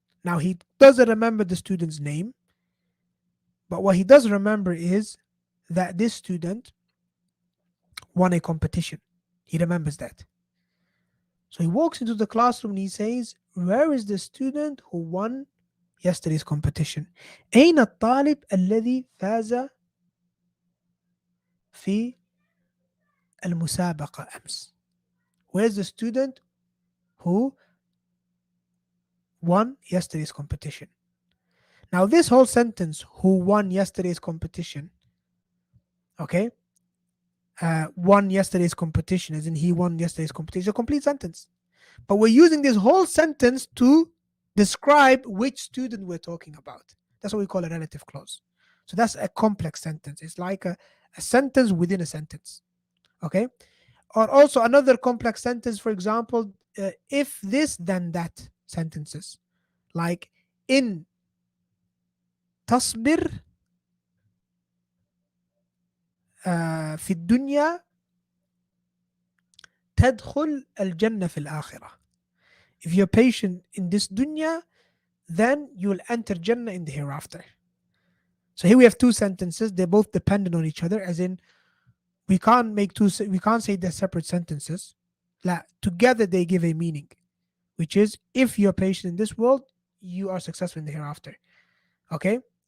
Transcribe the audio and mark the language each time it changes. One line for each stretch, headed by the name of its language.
English: Now he doesn't remember the student's name, but what he does remember is that this student won a competition. He remembers that. So he walks into the classroom and he says, "Where is the student who won yesterday's competition?
Arabic: أين الطالب الذي فاز في المسابقة أمس?"
English: Where's the student who won yesterday's competition? Now, this whole sentence, "who won yesterday's competition," okay, won yesterday's competition, as in he won yesterday's competition, a complete sentence. But we're using this whole sentence to describe which student we're talking about. That's what we call a relative clause. So that's a complex sentence. It's like a sentence within a sentence. Okay. Or also another complex sentence, for example, if this, then that sentences. Like in
Arabic: تصبر في الدنيا تدخل الجنة في الآخرة.
English: If you're patient in this dunya, then you will enter Jannah in the hereafter. So here we have two sentences. They're both dependent on each other, as in we can't say they're separate sentences. Together they give a meaning, which is if you're patient in this world, you are successful in the hereafter. Okay?